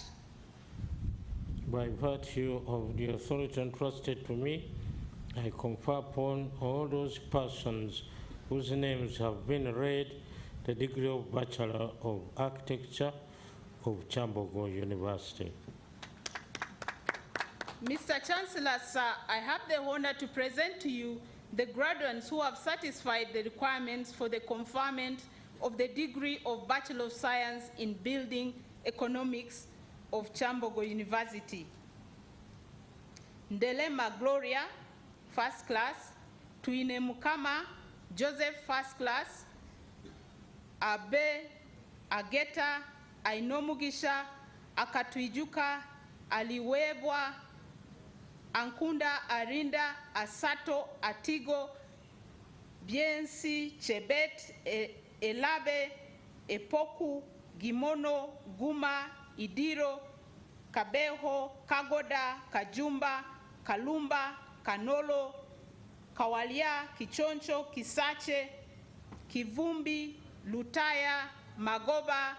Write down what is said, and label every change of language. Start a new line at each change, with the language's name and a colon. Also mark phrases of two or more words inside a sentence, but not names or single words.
English: By virtue of the authority entrusted to me, I confer upon all those persons whose names have been read the degree of Bachelor of Architecture of Kyambogo University. Mr. Chancellor, sir, I have the honor to present to you the graduates who have satisfied the requirements for the conferment of the degree of Bachelor of Science in Building Economics of Kyambogo University. Ndelema Gloria, first class. Tuine Mukama, Joseph, first class. Abe, Ageta, Ainomugisha, Akatuijuka, Aliwebwa, Ankunda, Arinda, Asato, Atigo, Biensi, Chebet, Elabe, Epoku, Gimono, Guma, Idiro, Kabeho, Kagoda, Kajumba, Kalumba, Kanolo, Kawalia, Kichoncho, Kisache, Kivumbi, Lutaya, Magoba,